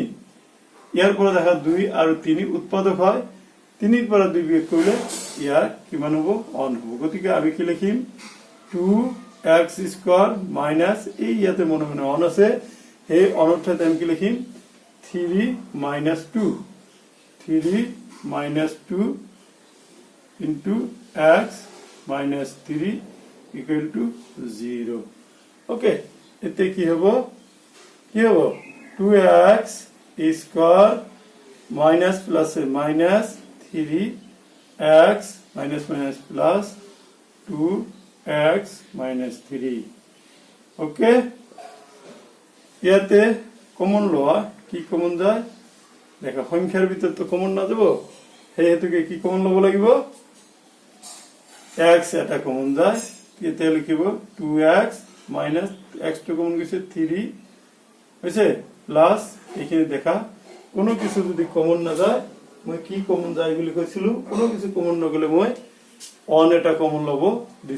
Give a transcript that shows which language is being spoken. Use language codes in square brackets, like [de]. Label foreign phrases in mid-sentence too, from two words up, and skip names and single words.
[as] ইয়াৰ পৰা দেখা 2 আৰু 3 উৎপাদক হয়। 3ৰ পৰা 2 বিয়োগ কৰিলে ইয়াৰ কিমান হ'ব, 1 হ'ব। গতিকে আমি কি লিখিম, 2x² মাইনাস এই ইয়াতে মনে মনে 1 আছে, সেই 1ৰ ঠাইত আমি কি লিখিম, [en] 3 - 2 into x - 3 equal to 0। [as] ওকে, এতে কি হ'ব, [en] 2x² minus plus minus 3x minus plus 2x minus 3। [as] ওকে, ইয়াতে কমন লোৱা, কি কমন যায় দেখা, সংখ্যাৰ ভিতৰত তো কমন না যাব, সেই হেতুকে কি কমন লব লাগিব, x এটা কমন যায়। এতিয়া লিখিব [en] 2x minus x [as] তো কমন গৈছে 3 হৈছে, প্লাস এইখিনি দেখা কোনো কিছু যদি কমন না যায়, মই কি কমন যায় বুলি কৈছিলো, কোনো কিছু কমন নগলে মই 1 এটা কমন লব দিছিল।